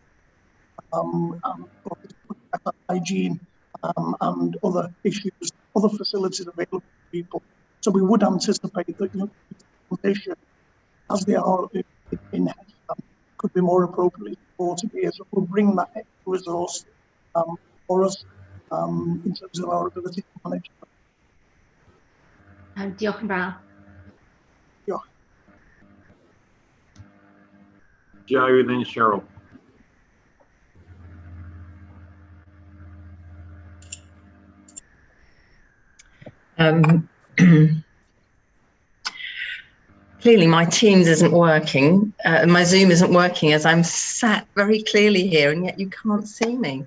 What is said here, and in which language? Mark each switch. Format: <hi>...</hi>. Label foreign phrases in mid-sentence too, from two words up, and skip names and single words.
<en>Hygiene and other issues, other facilities available to people. So we would anticipate that transition, as they are in Headfan, could be more appropriately supported here. So we'll bring that extra resource for us in terms of our ability to manage.</en> <cy>Diolch yn fawr. Diolch.</cy> <en>Joe and then Cheryl. Clearly my Teams isn't working, my Zoom isn't working as I'm sat very clearly here and yet you can't see me.</en>